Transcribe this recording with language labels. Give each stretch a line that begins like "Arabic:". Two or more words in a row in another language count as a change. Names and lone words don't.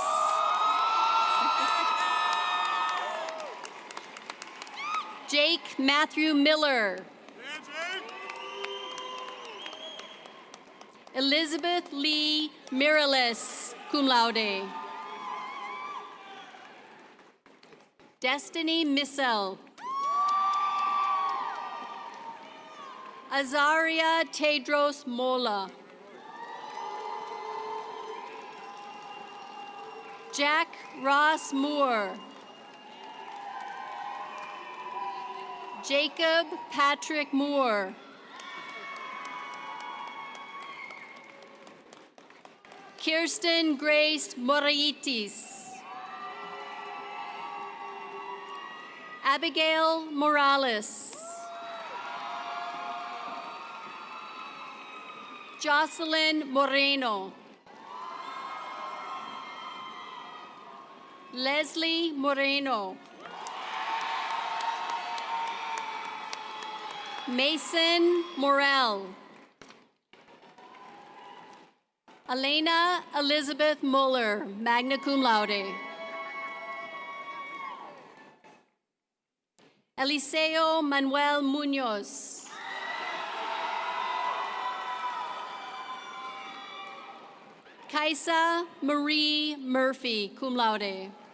English: Jake Matthew Miller. Elizabeth Lee Mirales,
Latin: cum laude.
English: Destiny Missel. Azaria Tedros Mola. Jack Ross Moore. Jacob Patrick Moore. Kirsten Grace Moraitis. Abigail Morales. Jocelyn Moreno. Leslie Moreno. Mason Morel. Elena Elizabeth Muller,
Latin: magna cum laude.
English: Eliseo Manuel Munoz. Kaisa Marie Murphy,
Latin: cum laude.